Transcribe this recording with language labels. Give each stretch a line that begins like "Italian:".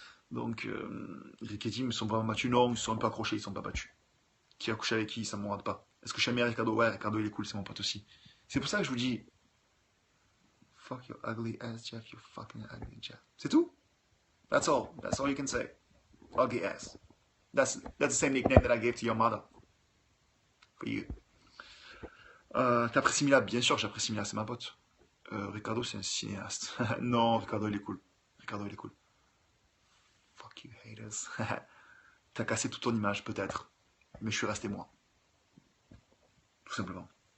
French: Donc, Rick et Tim, ils sont vraiment battus. Non, ils se sont un peu accrochés, ils sont pas battus. Qui a couché avec qui, ça me regarde pas. Est-ce que je suis ami à Ricardo? Ouais, Ricardo il est cool, c'est mon pote aussi. C'est pour ça que je vous dis,
English: fuck your ugly ass, Jeff, you fucking ugly Jeff.
French: C'est tout?
English: That's all. That's all you can say. Ugly ass. That's the same nickname that I gave to your mother. For you.
French: T'apprécies Mila? Bien sûr, j'apprécie Mila, c'est ma pote. Ricardo, c'est un cinéaste. Non, Ricardo, il est cool. Ricardo, il est cool.
English: Fuck you, haters.
French: T'as cassé toute ton image, peut-être. Mais je suis resté moi. Tout simplement.